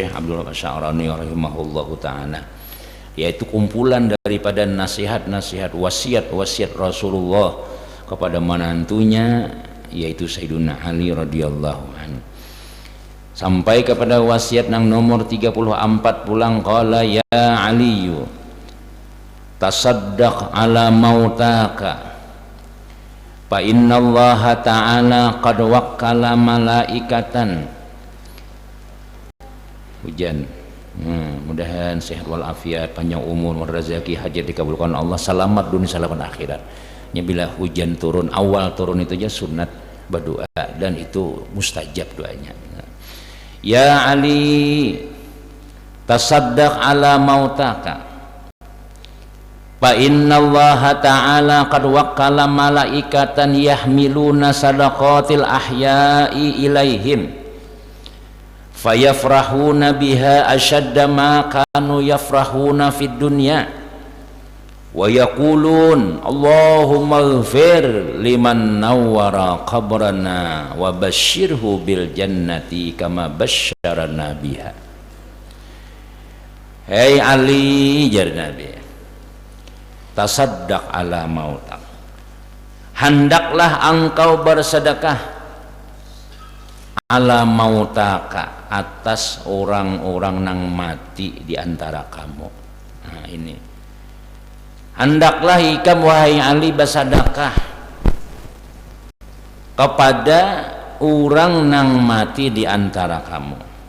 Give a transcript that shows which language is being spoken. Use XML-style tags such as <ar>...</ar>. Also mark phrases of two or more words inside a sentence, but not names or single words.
<bjn>Abdul Asy'arani</bjn> <ar>رحمه الله تعالى,</ar> <bjn>yaitu kumpulan daripada nasihat-nasihat wasiat-wasiat Rasulullah kepada menantunya, yaitu Sayyidina Ali</bjn> <ar>رضي الله عنه,</ar> <bjn>sampai kepada wasiat yang nomor 34 pulang,</bjn> <ar>قال يا علي تصدق على موتاك فإن الله تعالى قد وكل ملائكة.</ar> <bjn>Hujan, mudahan sehat walafiat, panjang umur, rezeki, hajat dikabulkan Allah, selamat dunia selamat akhirat. Bila hujan turun, awal turun itu aja sunat berdoa dan itu mustajab doanya.</bjn> <ar>يا علي تصدق على موتاك فإن الله تعالى قد وكل ملائكة يحملون صدقات الأحياء إليهم فيفرحون بها أشد ما كانوا يفرحون في الدنيا ويقولون اللهم اغفر لمن نور قبرنا وبشره بالجنة كما بشرنا بها.</ar> <bjn>Hei Ali, jar Nabi,</bjn> <ar>تصدق على موتاك,</ar> <bjn>hendaklah engkau bersedekah</bjn> <ar>على موتاك,</ar> <bjn>atas orang-orang nang mati di antara kamu. Nah ini, hendaklah ikam wahai Ali bersedekah kepada orang nang mati di antara kamu.</bjn>